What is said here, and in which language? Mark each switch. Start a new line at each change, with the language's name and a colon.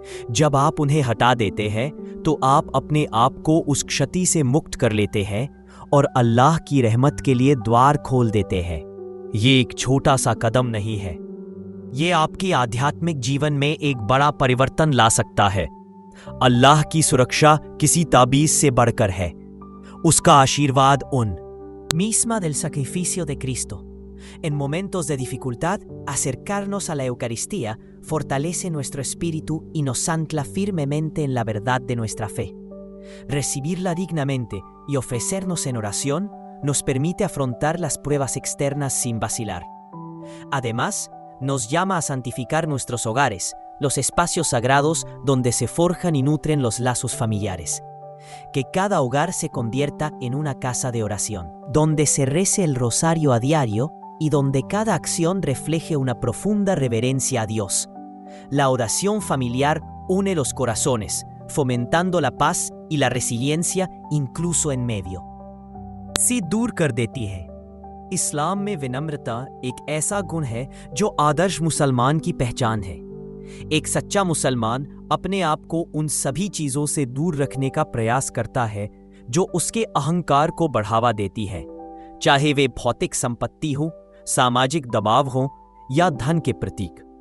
Hindi: जब आप उन्हें हटा देते हैं, तो आप अपने आप को उस क्षति से मुक्त कर लेते हैं और अल्लाह की रहमत के लिए द्वार खोल देते हैं। ये एक छोटा सा कदम नहीं है, ये आपके आध्यात्मिक जीवन में एक बड़ा परिवर्तन ला सकता है। अल्लाह की सुरक्षा किसी ताबीज से बढ़कर है। उसका आशीर्वाद उन
Spanish: misma del sacrificio de Cristo. En momentos de dificultad, acercarnos a la Eucaristía fortalece nuestro espíritu y nos ancla firmemente en la verdad de nuestra fe. Recibirla dignamente y ofrecernos en oración nos permite afrontar las pruebas externas sin vacilar. Además, nos llama a santificar nuestros hogares, los espacios sagrados donde se forjan y nutren los lazos familiares. Que cada hogar se convierta en una casa de oración, donde se rece el rosario a diario y donde cada acción refleje una profunda reverencia a Dios. La oración familiar une los corazones, fomentando la paz y la resiliencia incluso en medio
Hindi: से दूर कर देती है। इस्लाम में विनम्रता एक ऐसा गुण है जो आदर्श मुसलमान की पहचान है। एक सच्चा मुसलमान अपने आप को उन सभी चीजों से दूर रखने का प्रयास करता है जो उसके अहंकार को बढ़ावा देती है, चाहे वे भौतिक संपत्ति हो, सामाजिक दबाव हो या धन के प्रतीक।